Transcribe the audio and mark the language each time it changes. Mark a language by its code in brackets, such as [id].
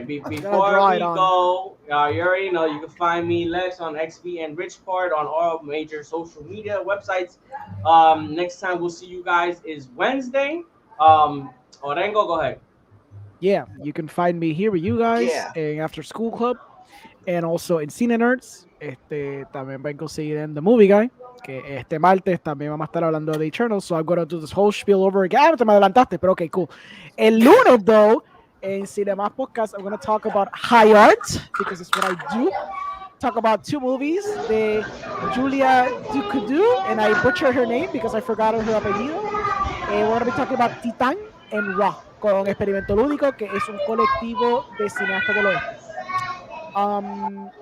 [en] Before we go, you already know you can find me, Lex, on XV and Richport on all major social media websites. Next time we'll see you guys is Wednesday. Orengo, go ahead. Yeah, you can find me here with you guys in After School Club and also in Cine Nerds. [es] También vengo a seguir en The Movie Guy, que este martes también vamos a estar hablando de The Eternals, [en] so I'm going to do this whole spiel over again. [es] Te me adelantaste, pero okay, cool. El lunes, [en] though, in Cinemas Podcast, I'm going to talk about high art, because it's what I do. Talk about 2 movies, de Julia Ducoudou, and I butchered her name because I forgot her apellido. We're going to be talking about Titán and Raw, [es] con Experimento Lúdico, que es un colectivo de cineastas del oeste.